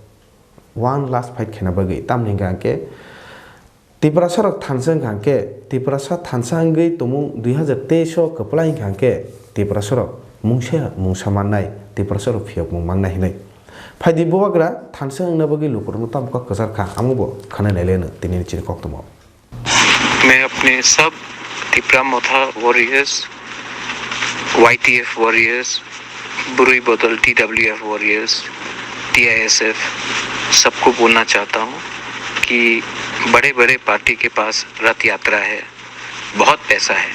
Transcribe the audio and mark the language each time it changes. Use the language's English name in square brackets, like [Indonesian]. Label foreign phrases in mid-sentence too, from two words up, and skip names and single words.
[English] one last fight [Kok Borok] khena bagai tamni gangke Tiprasa rok thansang gangke Tiprasa thansang gai tomung 2023 kaplai gangke Tiprasa rok mungsa mannai Tiprasa rok phiok mung mangnai hinai phaidi buwagra thansang na bagai lukurno tam ka kazarkha amubo khana nailena tini chiri koktomo [Hindi] मैं अपने सब तिप्रा मोथा वॉरियर्स, YTF वॉरियर्स, बुरुई बदल TWF वॉरियर्स, TISF सबको बोलना चाहता हूँ कि बड़े पार्टी के पास रथ यात्रा है, बहुत पैसा है।